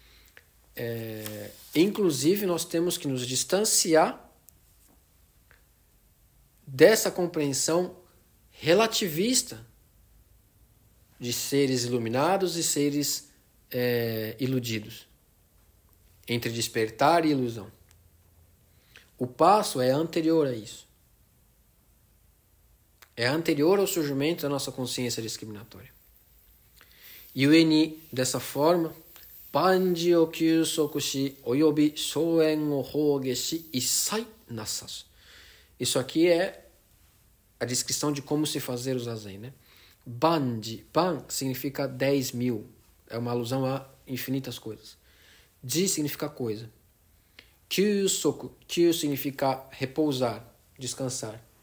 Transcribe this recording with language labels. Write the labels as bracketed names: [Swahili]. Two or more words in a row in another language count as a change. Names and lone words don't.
[Portuguese] Inclusive, nós temos que nos distanciar dessa compreensão relativista de seres iluminados e seres iludidos, entre despertar e ilusão. O passo é anterior a isso. É anterior ao surgimento da nossa consciência discriminatória. [Japanese] 故に, [Portuguese] dessa forma, [Japanese] 万事を休息し及び諸縁を放下し一切なさず. [Portuguese] Isso aqui é a descrição de como se fazer o zazen, né? Banji, ban significa 10.000. É uma alusão a infinitas coisas. Ji significa coisa. Kyusoku, kyu significa repousar, descansar.